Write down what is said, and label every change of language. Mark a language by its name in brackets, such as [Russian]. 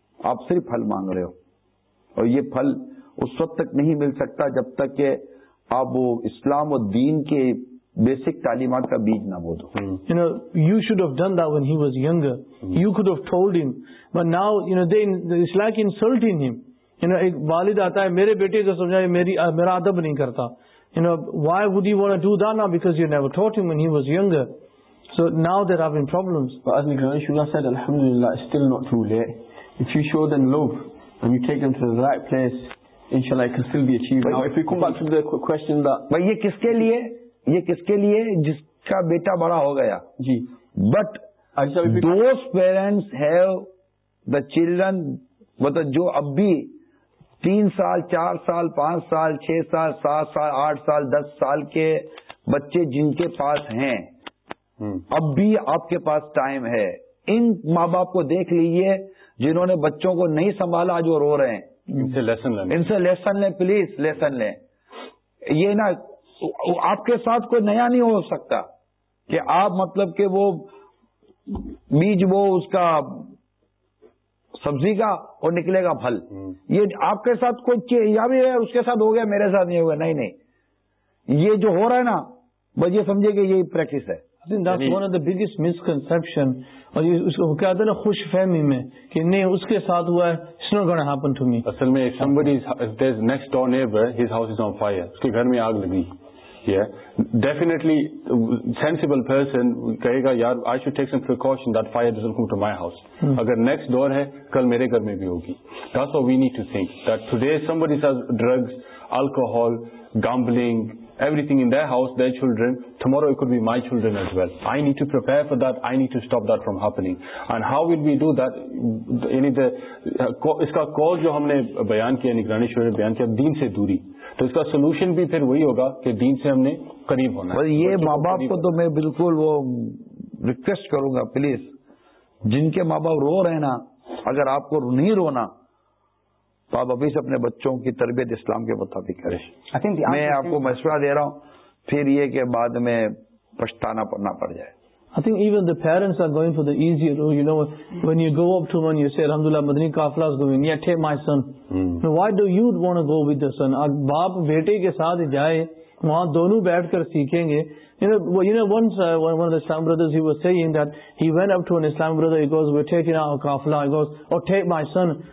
[Urdu] آپ صرف پھل مانگ رہے ہو, اور یہ پھل اس وقت تک نہیں مل سکتا جب تک کہ آپ وہ اسلام و دین کے بیسک تعلیمات کا بیج نہ بو دو. [English] You know you should have done that when he was younger, you could have told him, but now you know they it's like insulting him. You know [Urdu] ایک والد آتا ہے میرے بیٹے کو سمجھائے میرا ادب نہیں کرتا. [English] You know, why would he want to do that now? Because you never taught him when he was younger. So now there have been problems. But as Nikhanishullah said, alhamdulillah, it's still not too late. If you show them love and you take them to the right place, inshallah, it can still be achieved. But now, if we come back to the question that... But [Urdu] ye kiske liye? Ye kiske liye? Jiska beta bada ho gaya. Ji. [English] But those parents have the children, but [Urdu] jo abhi... تین سال چار سال پانچ سال چھ سال سات سال آٹھ سال دس سال کے بچے جن کے پاس ہیں اب بھی آپ کے پاس ٹائم ہے, ان ماں باپ کو دیکھ لیجیے جنہوں نے بچوں کو نہیں سنبھالا جو رو رہے ہیں, ان سے لیسن لیں, پلیز لیسن لیں. یہ نا آپ کے ساتھ کوئی نیا نہیں ہو سکتا کہ آپ مطلب کہ وہ بیج وہ اس کا سبزی کا اور نکلے گا پھل. یہ آپ کے ساتھ کوئی یا بھی اس کے ساتھ ہو گیا میرے ساتھ نہیں ہو گیا, نہیں نہیں یہ جو ہو رہا ہے نا بس یہ سمجھے کہ یہی پریکٹس ہے. [English] I think that's one of the biggest misconception. [Urdu] اور اس کو کہتے ہیں نا خوش فہمی میں کہ نہیں اس کے ساتھ ہوا ہے, [English] It's not gonna happen to me. [Urdu] اصل میں [English] somebody is there's next door neighbor, his house is on fire, [Urdu] اس کے گھر میں آگ لگی. [English] Yeah, definitely sensible person [Urdu] kahega yaar [English] I should take some precaution that fire doesn't come to my house. [Urdu] Agar next door hai kal mere ghar mein bhi hogi. [English] That's what we need to think, that today somebody has drugs, alcohol, gambling, everything in their house, their children, tomorrow it could be my children as well. I need to prepare for that, I need to stop that from happening. And how will we do that? [Urdu] Yani the iska cause jo humne bayan kiya, nigraneshwar ne bayan kiya, deen se duri. تو اس کا solution بھی پھر وہی ہوگا کہ دین سے ہم نے قریب ہونا. یہ ماں باپ کو تو میں بالکل وہ ریکویسٹ کروں گا, پلیز جن کے ماں باپ رو رہے نا, اگر آپ کو نہیں رونا تو آپ ابھی سے اپنے بچوں کی تربیت اسلام کے مطابق کریں. میں آپ کو مشورہ دے رہا ہوں, پھر یہ کہ بعد میں پچھتانا پڑنا پڑ جائے. [English] I think even the parents are going for the easier route. You know, when you go up to them and you say, Alhamdulillah, Madani Kafla is going, yeah, take my son. Now, why do you want to go with the son? [Urdu] Aur baap bete ke saath jaye, wahan dono baith kar seekhenge. [English] You know, once one of the Islam brothers, he was saying that he went up to an Islam brother, he goes, we're taking our Kafla, he goes, oh, take my son.